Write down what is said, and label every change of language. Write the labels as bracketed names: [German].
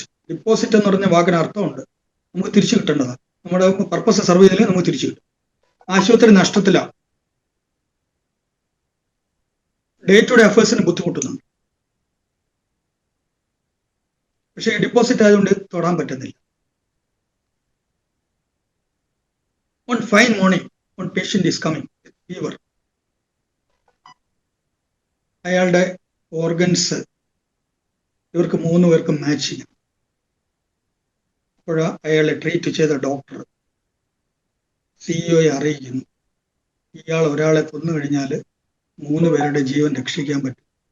[Malayalam] Deposit എന്ന് പറഞ്ഞ വാക്കിന് അർത്ഥമുണ്ട്, നമുക്ക് തിരിച്ചു കിട്ടേണ്ടതാണ്. നമ്മുടെ പർപ്പസ് സർവ് ചെയ്തില്ലെങ്കിൽ നമുക്ക് തിരിച്ചു കിട്ടും. ആശുപത്രി നഷ്ടത്തിലാണ്, ഡേ ടു ഡേ അഫേഴ്സിന് ബുദ്ധിമുട്ടുന്നുണ്ട്. പക്ഷേ ഡിപ്പോസിറ്റ് ആയതുകൊണ്ട് തൊടാൻ പറ്റുന്നില്ല. [English] One fine morning, one patient is coming with fever. [Malayalam] അയാളുടെ ഓർഗൻസ് ഇവർക്ക് 3 പേർക്കും മാച്ച് ചെയ്യും. അപ്പോൾ അയാളെ ട്രീറ്റ് ചെയ്ത ഡോക്ടർ CEOയെ അറിയിക്കുന്നു, ഇയാൾ ഒരാളെ കൊന്നു കഴിഞ്ഞാൽ 3 പേരുടെ ജീവൻ രക്ഷിക്കാൻ പറ്റും.